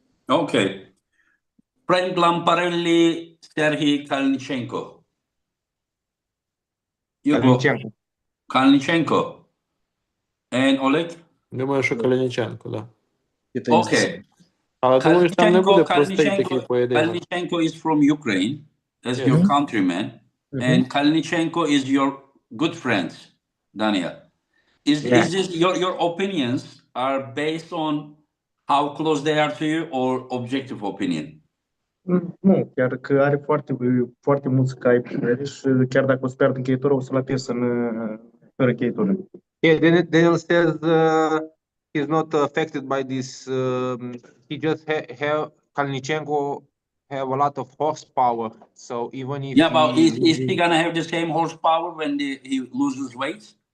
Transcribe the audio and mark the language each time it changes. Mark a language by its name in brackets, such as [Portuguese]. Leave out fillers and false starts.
[English] Okay. Frank Lamparelli, Serhiy Kalnichenko. Kalnichenko. And Oleg? [Ukrainian] Думаю, що Калініченко, так. [English] Okay. [Ukrainian] Але думаю, що там не буде простий такий поєдинок. [English] Kalnichenko is from Ukraine, as your countryman, and Kalnichenko is your good friend, Daniel. Is this your opinions are based on how close they are to you or objective opinion? [Romanian] Nu, chiar că are foarte mulți cai pe și chiar dacă o să pierd încheietura, o să-l apese fără încheietură. [English] Yeah, Daniel says he's not affected by this. He just Kalnichenko have a lot of horsepower, so even if but is he gonna have the same horsepower when he loses weight?